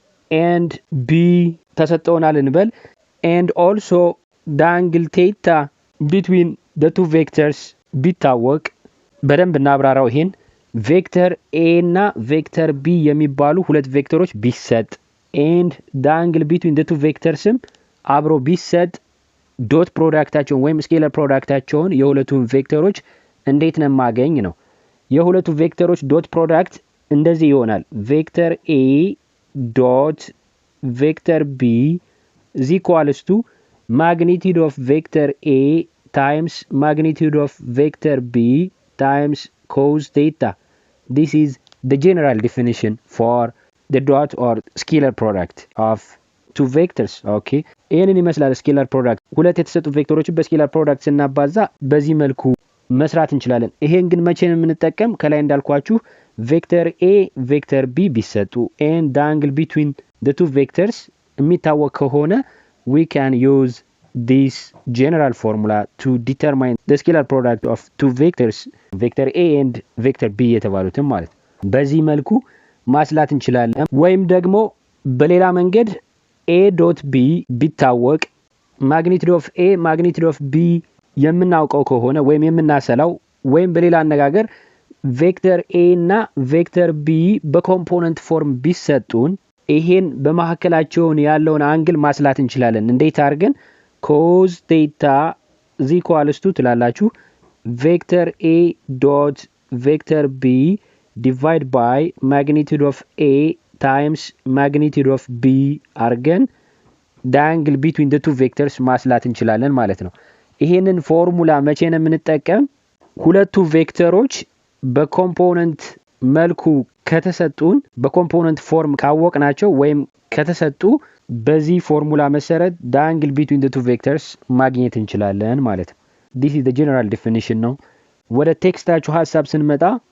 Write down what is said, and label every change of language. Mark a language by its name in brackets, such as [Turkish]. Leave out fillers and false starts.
[Amharic] and B ተሰጠውናል እንበል [English] and also the angle theta between the two vectors [Amharic] ቢታወቅ በደንብ እናብራራው። ይሄን ቬክተር A እና ቬክተር B የሚባሉ ሁለት ቬክተሮች ቢሰጥ [English] and the angle between the two vectors [Amharic] አብሮ ቢሰጥ ዶት ፕሮዳክታቸውን ወይም ስኬለር ፕሮዳክታቸውን የሁለቱን ቬክተሮች እንዴት ነው ማገኝ ነው? የሁለቱ ቬክተሮች ዶት ፕሮዳክት እንደዚህ ይሆናል። ቬክተር A ዶት ቬክተር B [English] is equals to magnitude of vector A times magnitude of vector B times cos theta. This is the general definition for the dot or scalar product of two vectors. [Amharic] okay ይሄንን ይመስላል ስኬለር ፕሮዳክት። ሁለት የተሰጡ ቬክተሮችን በስኬለር ፕሮዳክት ስናባዛ በዚህ መልኩ መስራት እንችላለን። ይሄን ግን መቼ ነው የምንጠቀም? ከላይ እንዳልኳችሁ ቬክተር A ቬክተር B ቢሰጡ [English] and the angle between the two vectors [Amharic] የሚታወቅ ከሆነ [English] we can use this general formula to determine the scalar product of two vectors vector A and vector B [Amharic] የተባሉትን ማለት በዚህ መልኩ ማስላት እንችላለን። ወይም ደግሞ በሌላ መንገድ A dot B ቢታወቅ [English] magnitude of A magnitude of B [Amharic] የምናውቀው ከሆነ ወይም የምናሰላው ወይም በሌላ አነጋገር ቬክተር A እና ቬክተር B በኮምፖነንት ፎርም ቢሰጡን ይሄን በመሐከላቸው ያለውን አንግል ማስላት እንችላለን። እንዴት አድርገን? [English] cos theta is equals to [Amharic] ትላላችሁ [English] vector A dot vector B divide by magnitude of A times magnitude of B [Amharic] አርገን [English] the angle between the two vectors [Amharic] ማስላት እንችላለን ማለት ነው። ይሄንን ፎርሙላ መቼ ነው የምንጠቀም? ሁለቱ ቬክተሮች በኮምፖነንት መልኩ ከተሰጡን በኮምፖነንት ፎርም ካወቅናቸው ወይም ከተሰጡ በዚህ ፎርሙላ መሰረት [English] the angle between the two vectors [Amharic] ማግኘት እንችላለን ማለት ነው። [English] this is the general definition [Amharic] ነው። ወደ ቴክስታችሁ ሐሳብ ስንመጣ